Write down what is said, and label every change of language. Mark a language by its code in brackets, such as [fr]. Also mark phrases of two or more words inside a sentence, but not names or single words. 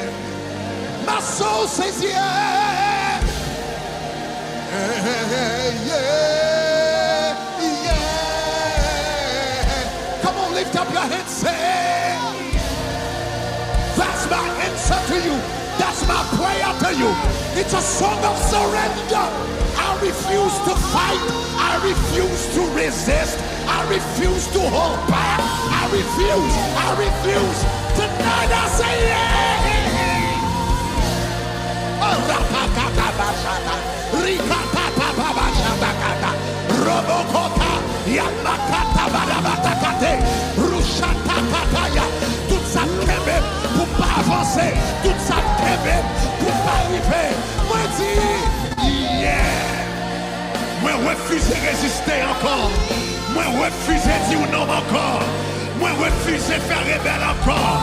[fr] Ma sauce c'est yeah. [en] Yeah, yeah. Come on, lift up your hands, say, that's my answer to you. That's my prayer to you. It's a song of surrender. I refuse to fight. I refuse to resist. I refuse to hold back. I refuse. Tonight I say yeah. Oh, rapakata bashata, rikata babashata kata, robokota, yamakata barabatakate, rushata kataya. [fr] Tout ça kebe pour pas avancer. Tout ça kebe pour pas arriver. Moi dis yeah. Moi refuse de résister encore. Moi refuse de dire non encore. Moi refuse de faire rebelle encore.